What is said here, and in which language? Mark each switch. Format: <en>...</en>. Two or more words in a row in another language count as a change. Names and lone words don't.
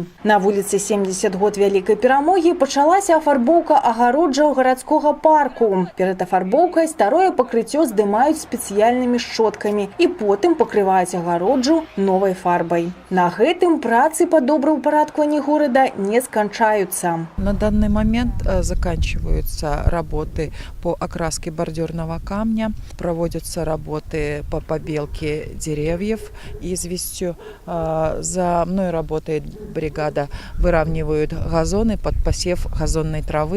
<be>На вуліцы 70 год Вялікай Перамогі пачалася афарбоўка агароджаў гарадскога парку. Перад афарбоўкай старое пакрыццё здымаюць спецыяльнымі шчоткамі і потым пакрываюць агароджу новай фарбай. На гэтым працы па добраўпарадкаванні горада не сканчаюцца.</be> <ru>На данный момент заканчиваются работы по окраске бордюрного камня, проводятся работы по побелке деревьев известью. За мной работает бригада, выравнивают газоны под посев газонной травы.</ru>